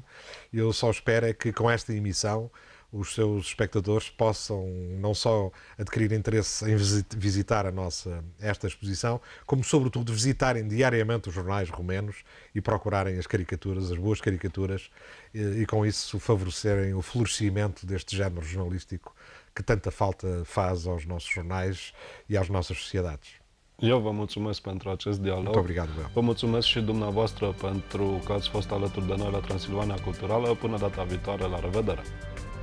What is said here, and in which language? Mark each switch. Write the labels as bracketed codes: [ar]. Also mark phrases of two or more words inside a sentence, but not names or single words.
[pt] Eu só espero é que com esta emissão os seus espectadores possam não só adquirir interesse em visitar esta exposição, como sobretudo visitarem diariamente os jornais romenos e procurarem as caricaturas, as boas caricaturas, e com isso favorecerem o florescimento deste género jornalístico que tanta falta faz aos nossos jornais e às nossas sociedades. [ro] Eu vă mulțumesc pentru acest dialog. [pt] Muito obrigado, eu. [ro] Vă mulțumesc și dumneavoastră pentru că ați fost alături de noi la Transilvania Culturală. Până data viitoare, la revedere!